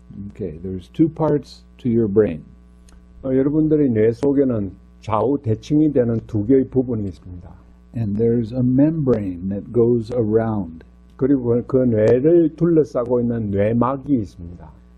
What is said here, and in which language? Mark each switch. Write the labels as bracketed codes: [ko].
[en] Okay, there's two parts to your brain. [ko] 여러분들의 뇌 속에는 좌우 대칭이 되는 두 개의 부분이 있습니다. [en] And there's a membrane that goes around. [ko] 그리고 그 뇌를 둘러싸고 있는 뇌막이 있습니다.